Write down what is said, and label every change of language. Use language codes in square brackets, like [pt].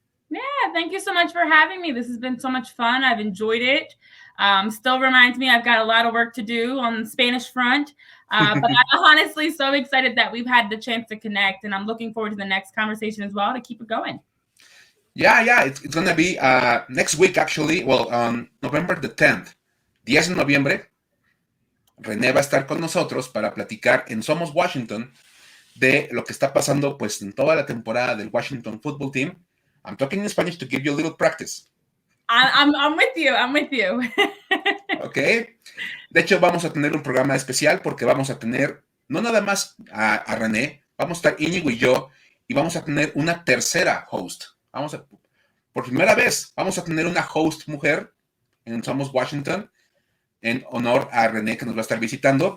[en] Yeah, thank you so much for having me. This has been so much fun. I've enjoyed it. Still reminds me I've got a lot of work to do on the Spanish front. But I'm honestly so excited that we've had the chance to connect, and I'm looking forward to the next conversation as well to keep it going. Yeah, it's going to be next week, actually. Well, on November the 10th, [es] 10 de noviembre, René va a estar con nosotros para platicar en Somos Washington de lo que está pasando pues en toda la temporada del Washington Football Team. [en] I'm talking in Spanish to give you a little practice. I'm with you. Ok. [es] De hecho, vamos a tener un programa especial porque vamos a tener no nada más a René, vamos a estar Íñigo y yo, y vamos a tener una tercera [en] host. [es] Por primera vez, vamos a tener una [en] host [es] mujer en Somos Washington, en honor a René, que nos va a estar visitando.